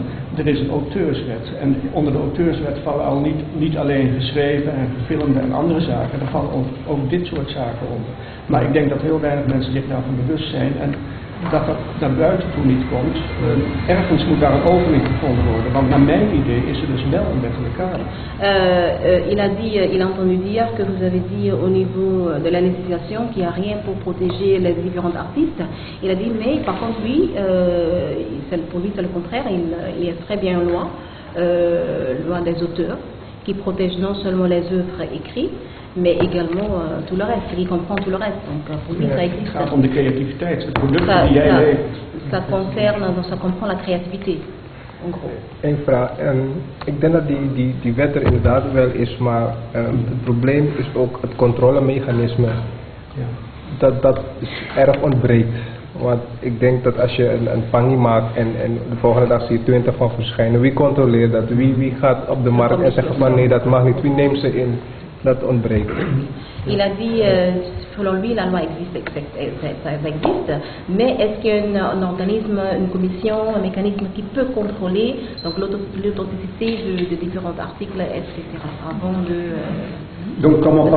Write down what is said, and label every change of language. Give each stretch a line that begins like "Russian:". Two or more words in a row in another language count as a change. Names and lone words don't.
Dutch: Er is een auteurswet, en onder de auteurswet vallen al niet alleen geschreven en gefilmde en andere zaken, er vallen ook dit soort zaken onder. Maar ik denk dat heel weinig mensen zich daarvan bewust zijn en dat naar buiten toe niet komt. Ergens moet daar een opening gevonden worden, want naar mijn idee is er dus wel een wettelijk kader.
French: Il a entendu dire que vous avez dit au niveau de la législation qu'il n'y a rien pour protéger les différents artistes. Il a dit mais par contre lui, pour lui c'est le contraire, il y a très bien une loi des auteurs qui protège non seulement les œuvres écrites, mais également tout le reste, qui comprend tout le reste. Donc pour lui ça existe.
Dutch: Het gaat om de creativiteit, de producten die jij levert.
French: Ça comprend la créativité. en gros.
Dutch: Eén vraag. Ik denk dat die wet er inderdaad wel is, maar het probleem is ook het controlemechanisme. Ja. Dat is erg ontbreekt. Want ik denk dat als je een pangie maakt en de volgende dag zie je 20 van verschijnen, wie controleert dat? Wie gaat op de markt en zegt van nee, dat mag niet, wie neemt ze in? Dat ontbreekt.
French: Il a dit, selon lui, la loi existe, ça existe, mais est-ce qu'il y a un organisme, une commission, un mécanisme qui peut contrôler donc l'authenticité de différents articles, etc. avant de Donc, comme on